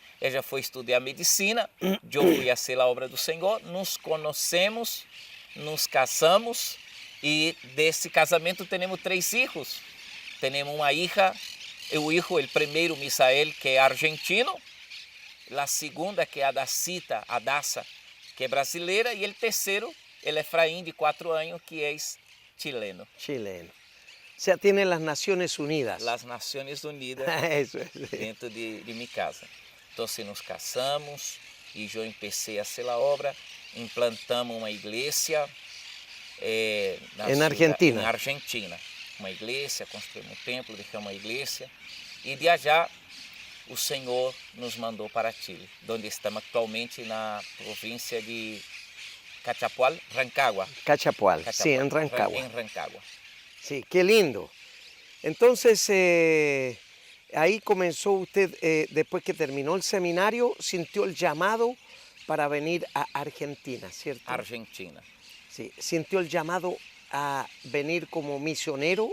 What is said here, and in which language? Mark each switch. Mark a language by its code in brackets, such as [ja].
[pt] Ela foi estudar medicina, eu fui a ser a obra do Senhor, nos conhecemos, nos casamos, e desse casamento temos 3 filhos. Temos uma hija, o primeiro, Misael, que é argentino, a segunda, que é a Adassa, que é brasileira, e o terceiro, el Efraim, de 4 anos, que é chileno. [es] sea, tiene las Naciones Unidas. Las Naciones Unidas Eso es. dentro de mi casa. Entonces nos casamos y yo empecé a hacer la obra, implantamos una iglesia en Argentina. En Argentina. [pt] Uma iglesia, construímos um templo, [es] dejamos [pt] uma iglesia e [es] de allá [pt] o Senhor nos mandou para Chile, onde estamos actualmente na província de Cachapual, Rancagua. [es] Cachapual, sí, en Rancagua. En Rancagua. Sí, qué lindo. Entonces, ahí comenzó usted, después que terminó el seminario, sintió el llamado para venir a Argentina, ¿cierto? Argentina. Sí, sintió el llamado a venir como misionero,